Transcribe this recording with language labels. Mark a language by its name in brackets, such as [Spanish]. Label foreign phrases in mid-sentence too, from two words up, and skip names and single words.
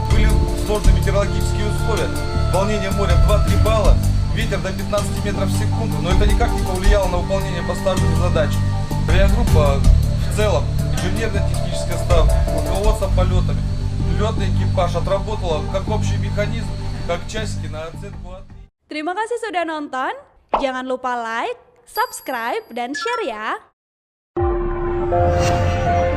[Russian] Были сложные метеорологические условия, волнение моря 2-3 балла, ветер до 15 метров в секунду, но это никак не повлияло на выполнение поставленных задач. Авиагруппа в целом, инженерно-технический состав, руководство полетами, летный экипаж отработала как общий механизм, как часики на оценку от... [Indonesian] Terima kasih sudah nonton. Jangan lupa like, subscribe, dan share ya.